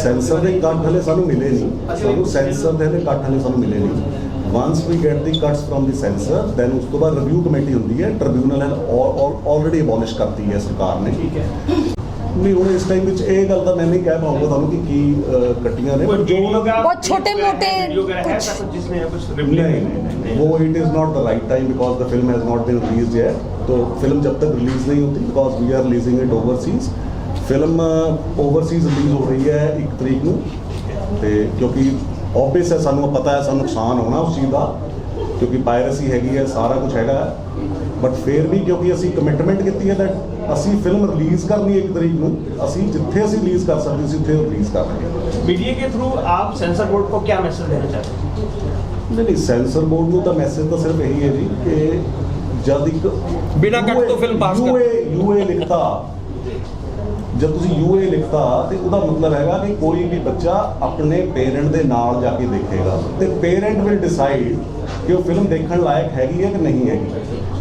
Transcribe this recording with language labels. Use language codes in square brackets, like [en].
[pa] Sensor ਦੇ ਕੱਟ ਹਲੇ ਸਾਨੂੰ ਮਿਲੇ ਨਹੀਂ, ਸਾਨੂੰ ਸੈਂਸਰ ਦੇ ਹਲੇ ਕੱਟ ਹਲੇ ਸਾਨੂੰ ਮਿਲੇ ਨਹੀਂ। [en] once we get the cuts from the censor then [pa] ਉਸ ਤੋਂ ਬਾਅਦ ਰਿਵਿਊ ਕਮੇਟੀ ਹੁੰਦੀ ਹੈ। ਟ੍ਰਿਬਿਊਨਲ ਆਲਰੇਡੀ ਅਬੋਲਿਸ਼ ਕਰਤੀ ਹੈ ਸਰਕਾਰ ਨੇ। ਠੀਕ ਹੈ ਨਹੀਂ ਹੁਣ ਇਸ ਟਾਈਮ ਵਿੱਚ ਇਹ ਗੱਲ ਤਾਂ ਮੈਂ ਨਹੀਂ ਕਹਿ ਪਾਉਂਗਾ ਤੁਹਾਨੂੰ ਕਿ ਕੀ ਕੱਟੀਆਂ ਨੇ, ਪਰ ਜੋ [hi] बहुत छोटे-मोटे नहीं वो [en] It is not the right time because the film has not been release yet. [hi] तो फिल्म जब तक रिलीज़ नहीं होती [en] Because we are releasing it overseas. [hi] Film overseas release हो रही है 1 तरीक [pa] ਨੂੰ ਤੇ ਕਿਉਂਕਿ ऑब्वियस है ਸਾਨੂੰ ਪਤਾ ਹੈ ਸਾਨੂੰ ਨੁਕਸਾਨ ਹੋਣਾ ਉਸ ਚੀਜ਼ ਦਾ ਕਿਉਂਕਿ ਪਾਇਰੇਸੀ ਹੈਗੀ ਹੈ, ਸਾਰਾ ਕੁਝ ਹੈਗਾ। ਬਟ ਫਿਰ ਵੀ ਕਿਉਂਕਿ ਅਸੀਂ ਕਮਿਟਮੈਂਟ ਕੀਤੀ ਹੈ ਦੈਟ ਅਸੀਂ ਫਿਲਮ ਰਿਲੀਜ਼ ਕਰਨੀ 1 ਤਰੀਕ ਨੂੰ, ਅਸੀਂ ਜਿੱਥੇ ਅਸੀਂ ਰਿਲੀਜ਼ ਕਰ ਸਕਦੇ ਸੀ ਉੱਥੇ ਰਿਲੀਜ਼ ਕਰ ਰਹੇ ਹਾਂ। [hi] मीडिया के थ्रू आप सेंसर बोर्ड को क्या मैसेज देना चाहते हैं? नहीं सेंसर बोर्ड [pa] ਨੂੰ ਤਾਂ ਮੈਸੇਜ ਤਾਂ ਸਿਰਫ ਇਹੀ ਹੈ ਜੀ ਕਿ ਜਦ ਇੱਕ ਬਿਨਾਂ ਕੱਟ ਤੋਂ ਫਿਲਮ ਪਾਸ ਕਰ ਯੂਏ ਲਿਖਤਾ, ਜਦ ਤੁਸੀਂ ਯੂਏ ਲਿਖਤਾ ਤੇ ਉਹਦਾ ਮਤਲਬ ਹੈਗਾ ਕਿ ਕੋਈ ਵੀ ਬੱਚਾ ਆਪਣੇ ਪੇਰੈਂਟ ਦੇ ਨਾਲ ਜਾ ਕੇ ਦੇਖੇਗਾ ਤੇ [en] parent will decide [pa] ਕਿ ਉਹ ਫਿਲਮ ਦੇਖਣ ਲਾਇਕ ਹੈਗੀ ਹੈ ਕਿ ਨਹੀਂ ਹੈਗੀ।